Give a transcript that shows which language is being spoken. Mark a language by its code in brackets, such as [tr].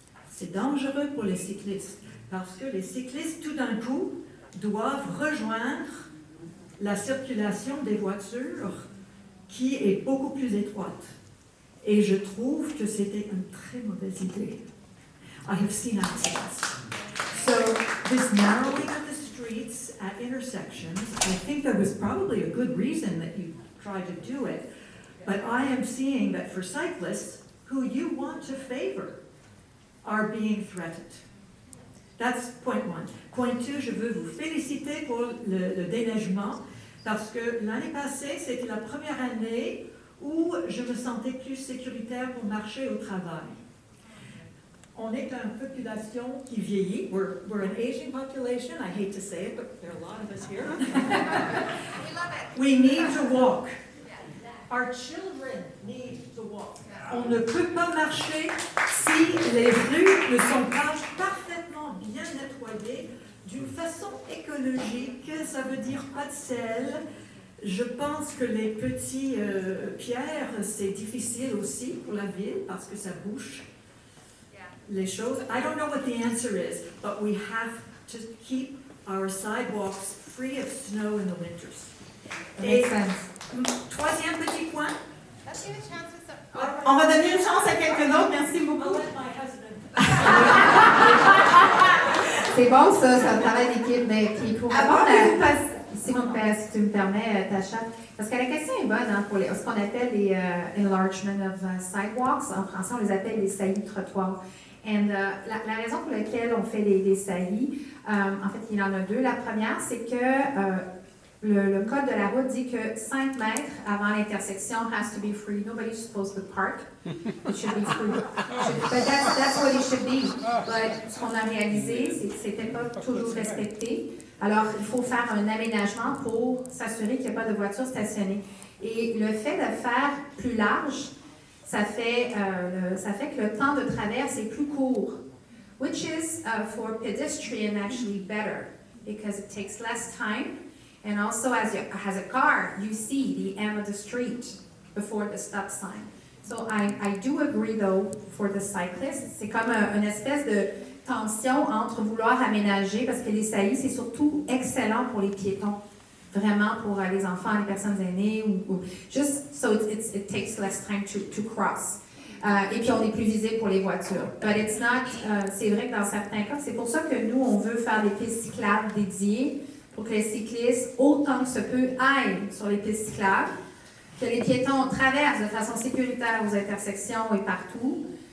[fr] C'est dangereux pour les cyclistes, parce que les cyclistes, tout d'un coup, doivent rejoindre la circulation des voitures qui est beaucoup plus étroite. Et je trouve que c'était une très mauvaise idée. [en] I have seen accidents. So this narrowing of the streets at intersections, I think there was probably a good reason that you tried to do it, but I am seeing that for cyclists who you want to favor are being threatened. That's point one. Point two, [fr] je veux vous féliciter pour le déneigement, parce que l'année passée, c'était la première année où je me sentais plus sécuritaire pour marcher au travail. On est une population qui vieillit. [en] We're an aging population. I hate to say it, but there are a lot of us here. We love it. We need to walk. Our children need to walk. [fr] On ne peut pas marcher si les rues ne sont pas parfaitement bien nettoyées d'une façon écologique. Ça veut dire pas de sel. Je pense que les petits pierres, c'est difficile aussi pour la ville parce que ça bouche les choses. [en] I don't know what the answer is, but we have to keep our sidewalks free of snow in the winters. [fr] Et troisième petit point. [en] Let's give a chance to some. [fr] On va donner une chance à quelqu'un d'autre. Merci [en] I'll [fr] beaucoup. [en] let my husband. [fr] C'est bon ça, c'est un travail d'équipe. Mais puis pour Avant répondre que vous passiez. si tu me permets, Tasha, parce que la question est bonne hein, pour ce qu'on appelle les [en] enlargement of sidewalks. [fr] En français, on les appelle les saillies de trottoirs. Et la raison pour laquelle on fait des saillies, en fait, il y en a deux. La première, c'est que le code de la route dit que 5 mètres avant l'intersection [en] has to be free. Nobody's supposed to park. It should be free. But that's what it should be. [fr] But ce qu'on a réalisé, c'est que c'était pas toujours respecté. Alors, il faut faire un aménagement pour s'assurer qu'il n'y a pas de voitures stationnées. Et le fait de faire plus large, ça fait que le temps de traverse est plus court, [en] which is for pedestrian actually better because it takes less time. And also, as a car, you see the end of the street before the stop sign. So I do agree, though, for the cyclists. [fr] C'est comme une espèce de tension entre vouloir aménager, parce que les saillies, c'est surtout excellent pour les piétons. Vraiment pour les enfants, les personnes aînées, ou [en] just so it takes less time to cross. [fr] Et puis, on est plus visible pour les voitures. [en] But it's not, [fr] c'est vrai que dans certains cas, c'est pour ça que nous, on veut faire des pistes cyclables dédiées pour que les cyclistes, autant que se peut, aillent sur les pistes cyclables, que les piétons traversent de façon sécuritaire aux intersections et partout.